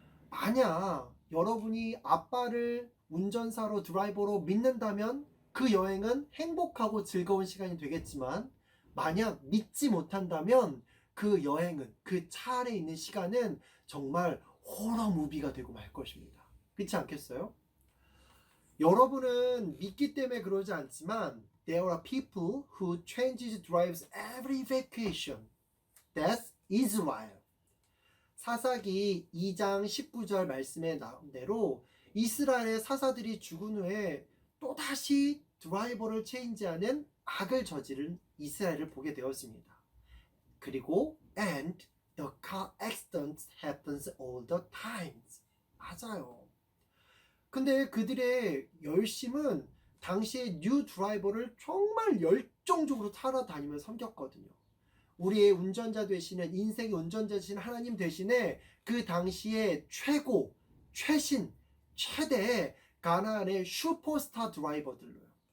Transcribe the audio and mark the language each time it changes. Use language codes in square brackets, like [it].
[ko] 만약 여러분이 아빠를 운전사로 드라이버로 믿는다면 그 여행은 행복하고 즐거운 시간이 되겠지만 만약 믿지 못한다면 그 여행은 그 차 안에 있는 시간은 정말 호러 무비가 되고 말 것입니다. 그렇지 않겠어요? 여러분은 믿기 때문에 그러지 않지만 [en] There are people who changes drives every vacation. That's Israel. [ko] 사사기 2장 19절 말씀에 나온 대로 이스라엘의 사사들이 죽은 후에 또다시 드라이버를 체인지하는 악을 저지른 이스라엘을 보게 되었습니다. 그리고 [en] and the car accident happens all the times. [ko] 맞아요. 근데 그들의 열심은 당시에 뉴 드라이버를 정말 열정적으로 따라다니며 섬겼거든요. 우리의 운전자 되시는 인생의 운전자 되시는 하나님 대신에 그 당시에 최고, 최신, 최대의 가나안의 슈퍼스타 드라이버들로요.